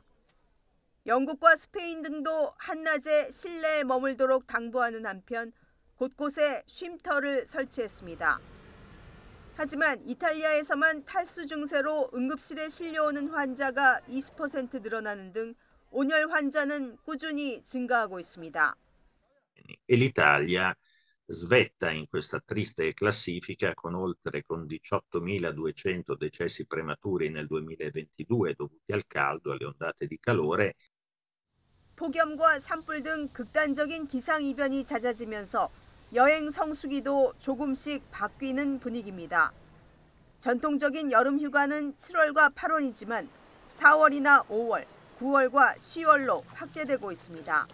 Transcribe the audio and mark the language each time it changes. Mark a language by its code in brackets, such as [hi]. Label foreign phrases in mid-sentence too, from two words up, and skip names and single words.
[ko] 영국과 스페인 등도 한낮에 실내에 머물도록 당부하는 한편 곳곳에 쉼터를 설치했습니다. 하지만 이탈리아에서만 탈수 증세로 응급실에 실려오는 환자가 20% 늘어나는 등 온열 환자는 꾸준히 증가하고 있습니다. [it] E l'Italia svetta in questa triste classifica con 18.200 decessi prematuri nel 2022 dovuti al caldo, alle ondate di calore. [ko] 폭염과 산불 등 극단적인 기상이변이 잦아지면서 여행 성수기도 조금씩 바뀌는 분위기입니다. 전통적인 여름 휴가는 7월과 8월이지만 4월이나 5월, 9월과 10월로 확대되고 있습니다.